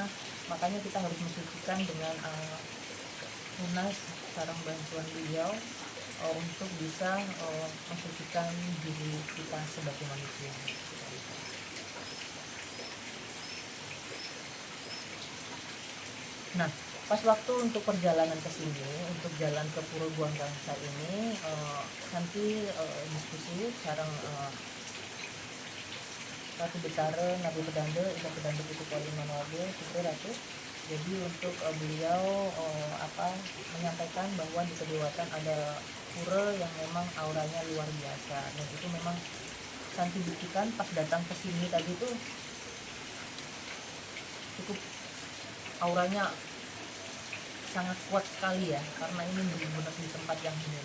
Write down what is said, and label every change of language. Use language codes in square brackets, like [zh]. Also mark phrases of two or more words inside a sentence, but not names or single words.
[id] Makanya kita harus mensucikan dengan lunas sarang bantuan beliau untuk bisa mensucikan diri kita sebagai manusia. Nah, pas waktu untuk perjalanan ke sini, untuk jalan ke Pura Buang Gangsa ini, nanti diskusi sareng Ratu Betara, Nabi Pedanda, Ida Pedanda Putri Kali Manwabe, Putri Ratu. Jadi untuk beliau menyampaikan bahwa di Kedewatan ada pura yang memang auranya luar biasa, dan itu memang Santi buktikan pas datang ke sini tadi tuh cukup auranya sangat kuat sekali ya, karena ini benar-benar di tempat yang ini.